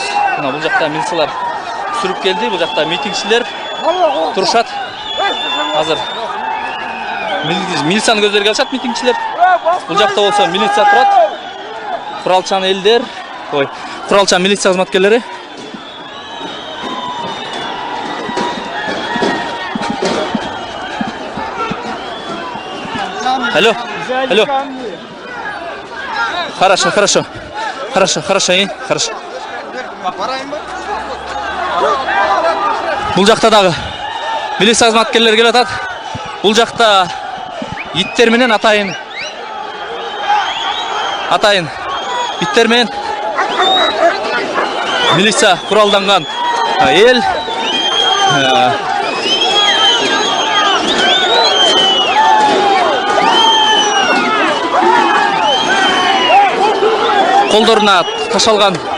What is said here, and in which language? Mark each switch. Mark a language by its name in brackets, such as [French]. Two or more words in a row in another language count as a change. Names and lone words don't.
[Kyrgyz] Мына бул жакта милициялар сүрүп келди. Бул жакта митингчилер турушат. Азыр милицияны көздөргө алышат митингчилер. Бул жакта болсо милиция турат. Куралчан элдер, куралчан милиция кызматкерлери. Алло. [Russian] Хорошо. Хорошо. [Kyrgyz] Бул жакта дагы милиция кызматкерлери келип атат. Бул жакта иттер менен атайын иттер менен милиция куралданган эл колдоруна ташалган.